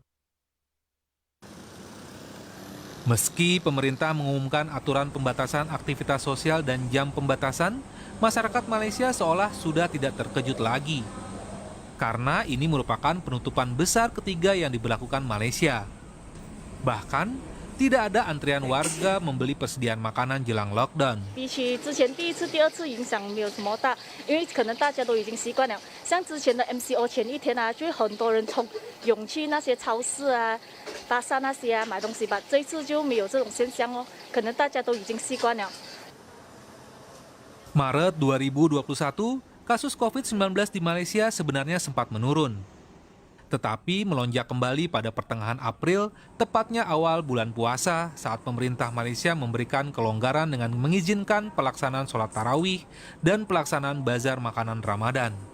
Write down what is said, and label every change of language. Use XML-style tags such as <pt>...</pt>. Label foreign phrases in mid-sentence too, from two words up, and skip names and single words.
<id>Meski pemerintah mengumumkan aturan pembatasan aktivitas sosial dan jam pembatasan, masyarakat Malaysia seolah sudah tidak terkejut lagi. Karena ini merupakan penutupan besar ketiga yang diberlakukan Malaysia. Bahkan, tidak ada antrian warga membeli persediaan makanan jelang lockdown.</id> <zh>比起之前第1次、第2次影响没有什么大，因为可能大家都已经习惯了。像之前的 MCO 前一天啊，就会很多人涌去那些超市啊、巴萨那些啊买东西吧。这一次就没有这种现象哦，可能大家都已经习惯了。</zh> <id>Maret 2021, kasus COVID-19 di Malaysia sebenarnya sempat menurun. Tetapi melonjak kembali pada pertengahan April, tepatnya awal bulan puasa saat pemerintah Malaysia memberikan kelonggaran dengan mengizinkan pelaksanaan sholat tarawih dan pelaksanaan bazar makanan Ramadan.</id>